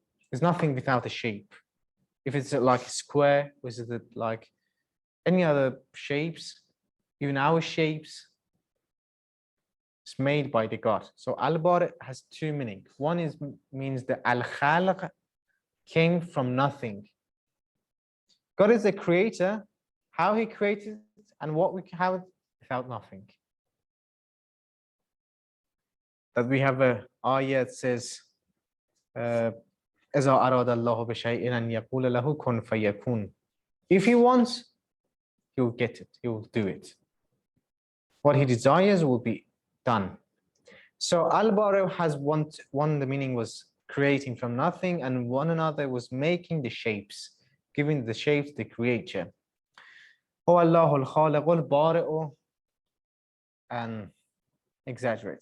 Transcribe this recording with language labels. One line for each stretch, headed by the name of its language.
English: There's nothing without a shape. If it's like a square, or is it like any other shapes, even our shapes, it's made by the God. So Al-Bari' has 2 meanings. One is means the Al-Khaliq came from nothing. God is the creator, how he created and what we have without nothing. That we have a ayah that says,
Arabic: إِذَا أَرَادَ اللَّهُ بِشَيْءٍ أَنْ يَقُولَ لَهُ كُنْ فَيَكُونُ.
English: If he wants, he will get it, he will do it. What he desires will be done. So Al-Bari' has one, the meaning was creating from nothing, and one another was making the shapes, giving the shapes to the creature.
Arabic: هو الله الخالق البارئ,
English: and exaggerate.